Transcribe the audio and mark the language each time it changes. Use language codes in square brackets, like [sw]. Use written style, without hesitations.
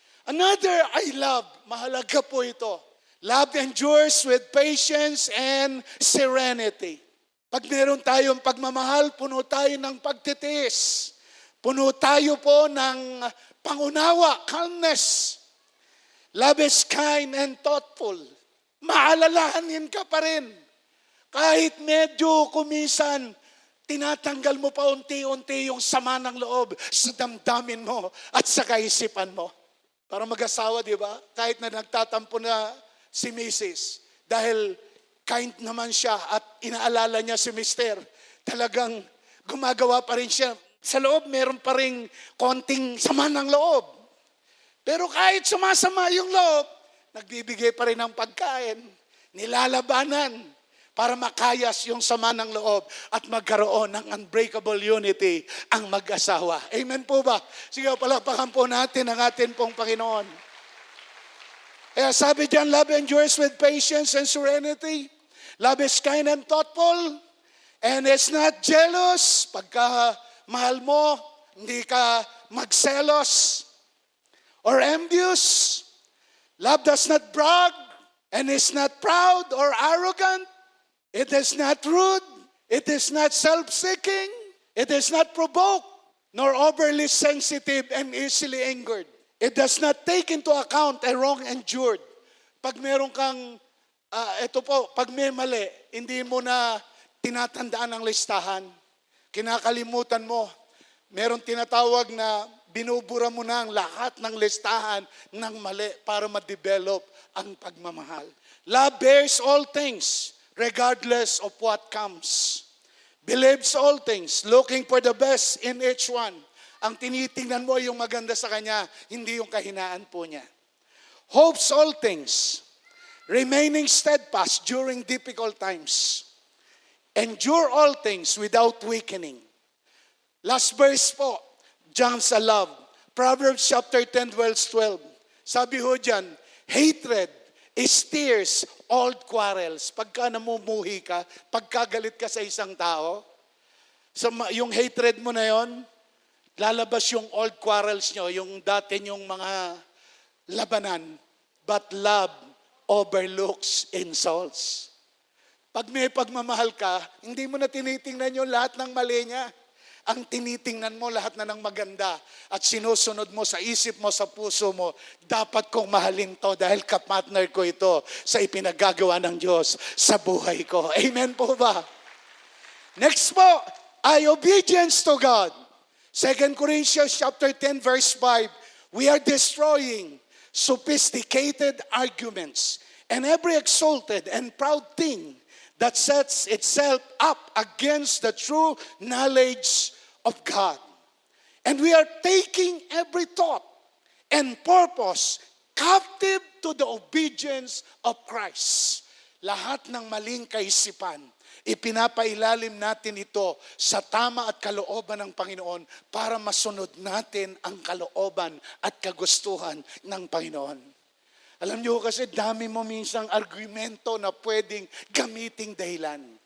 [en] Another I love, [tl] mahalaga po ito. [en] Love endures with patience and serenity. [tl] Pag meron tayong pagmamahal, puno tayo ng pagtitiis. Puno tayo po ng pangunawa, calmness. [en] Love is kind and thoughtful. [tl] Maalalahanin ka pa rin. Kahit medyo kumisan, tinatanggal mo pa unti-unti yung sama ng loob sa damdamin mo at sa kaisipan mo. Para mag-asawa, di ba? Kahit na nagtatampo na si Mrs. Dahil kind naman siya at inaalala niya si Mr. Talagang gumagawa pa rin siya. Sa loob, meron pa rin konting sama ng loob. Pero kahit sumasama yung loob, nagbibigay pa rin ng pagkain, nilalabanan para makayas yung sama ng loob at magkaroon ng unbreakable unity ang mag-asawa. Amen po ba? Sige, palakpakan po natin ang atin pong Panginoon. Kaya sabi diyan, [en] love endures with patience and serenity. Love is kind and thoughtful and is not jealous. [tl] Pagka mahal mo, hindi ka magselos or envious. [en] Love does not brag and is not proud or arrogant. It is not rude. It is not self-seeking. It is not provoked, nor overly sensitive and easily angered. It does not take into account a wrong endured. [tl] Pag meron kang, pag may mali, hindi mo na tinatandaan ang listahan. Kinakalimutan mo. Meron tinatawag na binubura mo na ang lahat ng listahan ng mali para ma-develop ang pagmamahal. [en] Love bears all things, regardless of what comes. Believes all things, looking for the best in each one. [tl] Ang tinitingnan mo yung maganda sa kanya, hindi yung kahinaan po niya. [en] Hopes all things, remaining steadfast during difficult times. Endure all things without weakening. Last verse po, John sa love. Proverbs chapter 10 verse 12. [tl] Sabi ho dyan, [en] hatred is tears, old quarrels. [tl] Pagka namumuhi ka, pagkagalit ka sa isang tao, yung hatred mo na yon, lalabas yung [en] old quarrels [tl] nyo, yung dati nyong mga labanan. [en] But love overlooks insults. [tl] Pag may pagmamahal ka, hindi mo na tinitingnan yung lahat ng mali niya. Ang tinitingnan mo lahat na ng maganda at sinusunod mo sa isip mo, sa puso mo, dapat kong mahalin to dahil kapartner ko ito sa ipinagagawa ng Diyos sa buhay ko. Amen po ba? [en] Next po ay obedience to God. 2 Corinthians chapter 10 verse 5, we are destroying sophisticated arguments and every exalted and proud thing that sets itself up against the true knowledge of God. And we are taking every thought and purpose captive to the obedience of Christ. [tl] Lahat ng maling kaisipan, ipinapailalim natin ito sa tama at kalooban ng Panginoon para masunod natin ang kalooban at kagustuhan ng Panginoon. Alam niyo kasi dami mo minsang argumento na pwedeng gamiting dahilan.